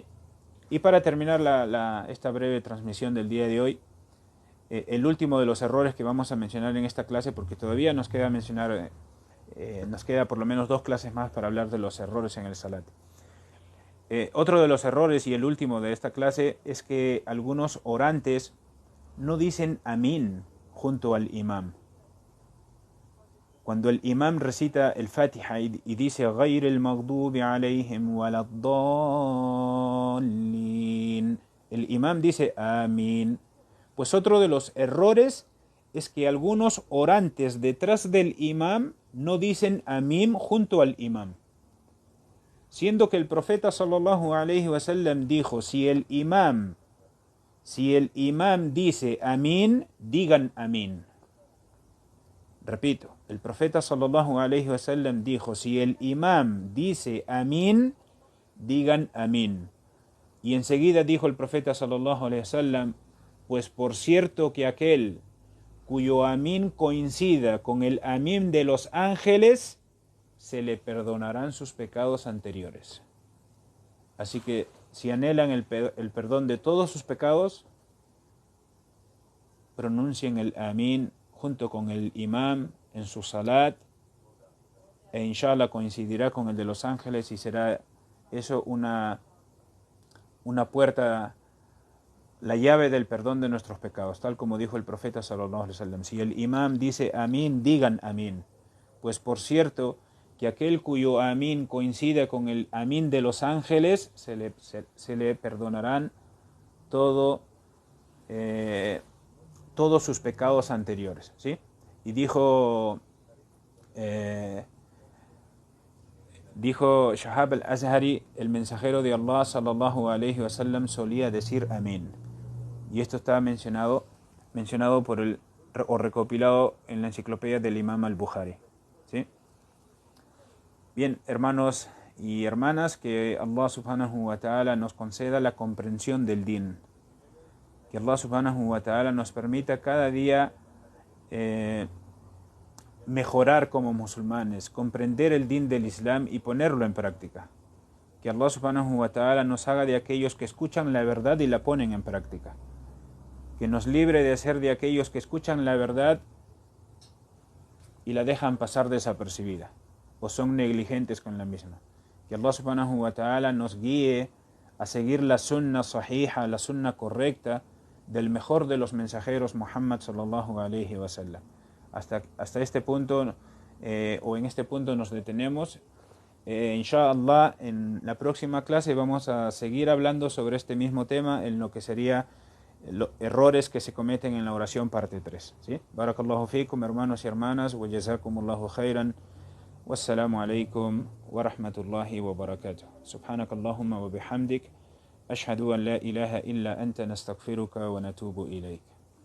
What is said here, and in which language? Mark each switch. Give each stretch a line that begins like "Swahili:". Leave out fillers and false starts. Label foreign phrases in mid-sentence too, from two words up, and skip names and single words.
Spanish: Y para terminar esta breve transmisión del día de hoy, el último de los errores que vamos a mencionar en esta clase, porque todavía nos queda nos queda por lo menos 2 clases más para hablar de los errores en el salat. Otro de los errores, y el último de esta clase, es que algunos orantes no dicen amín junto al imam. Cuando el imam recita el Fatiha y dice
Arabic: غَيْرِ الْمَغْضُوبِ عَلَيْهِمْ وَلَا الضَّالِّينَ,
Spanish: el imam dice amín. Pues otro de los errores es que algunos orantes detrás del imam no dicen amín junto al imam, siendo que el profeta
Arabic: صلى الله عليه وسلم
Spanish: dijo: si el imam dice amín, digan amín. Repito, el profeta
Arabic: صلى الله عليه وسلم
Spanish: dijo: si el imam dice amín, digan amín. Y enseguida dijo el profeta
Arabic: صلى الله عليه وسلم:
Spanish: pues por cierto que aquel cuyo amín coincida con el amín de los ángeles, se le perdonarán sus pecados anteriores. Así que si anhelan el perdón de todos sus pecados, pronuncien el amín junto con el imam en su salat, e inshallah coincidirá con el de los ángeles, y será eso una puerta, la llave del perdón de nuestros pecados, tal como dijo el profeta
Arabic: صلى الله عليه وسلم:
Spanish: si el imam dice amín, digan amín, pues por cierto que aquel cuyo amín coincida con el amín de los ángeles, se le perdonarán todos sus pecados anteriores, ¿sí? Y dijo Shahab al-Azhari, el mensajero de Allah
Arabic: صلى الله عليه وسلم
Spanish: solía decir amín. Y esto está mencionado o recopilado en la enciclopedia del Imam al-Bukhari, ¿sí? Bien, hermanos y hermanas, que Allah
Arabic: سبحانه وتعالى
Spanish: nos conceda la comprensión del din. Que Allah
Arabic: سبحانه وتعالى
Spanish: nos permita cada día mejorar como musulmanes, comprender el din del Islam y ponerlo en práctica. Que Allah
Arabic: سبحانه وتعالى
Spanish: nos haga de aquellos que escuchan la verdad y la ponen en práctica. Que nos libre de ser de aquellos que escuchan la verdad y la dejan pasar desapercibida, o son negligentes con la misma. Que Allah
Arabic: سبحانه وتعالى
Spanish: nos guíe a seguir la
Arabic: السنة الصحيحة,
Spanish: la sunna correcta del mejor de los mensajeros,
Arabic: Muhammad صلى الله عليه وسلم.
Spanish: Hasta este punto, o en este punto nos detenemos. Inshallah, en la próxima clase vamos a seguir hablando sobre este mismo tema, en lo que sería los errores que se cometen en la oración parte 3, ¿sí?
Arabic: بارك الله فيكم,
Spanish: hermanos y hermanas,
Arabic: وجزاكم الله خيرا. والسلام عليكم ورحمة الله وبركاته. سبحانك اللهم وبحمدك، أشهد أن لا إله إلا أنت نستغفرك ونتوب إليك.